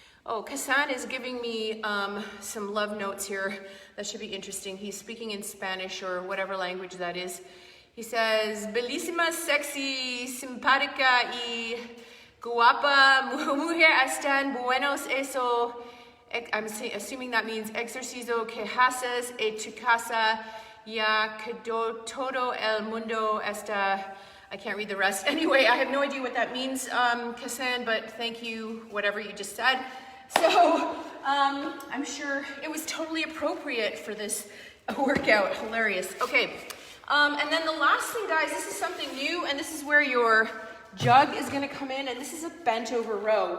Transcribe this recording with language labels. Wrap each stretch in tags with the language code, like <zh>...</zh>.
<en>Oh, Kasan is giving me some love notes here. That should be interesting. He's speaking in Spanish or whatever language that is. He says,</en> <es>bellísima, sexy, simpática y guapa mujer están buenos eso.</es> <en>I'm assuming that means</en> <es>ejercicio que haces en tu casa ya que todo el mundo está.</es> <en>I can't read the rest. Anyway, I have no idea what that means, Kasan, but thank you, whatever you just said. So I'm sure it was totally appropriate for this workout. Hilarious. Okay, and then the last thing, guys, this is something new, and this is where your jug is gonna come in, and this is a bent over row.</en>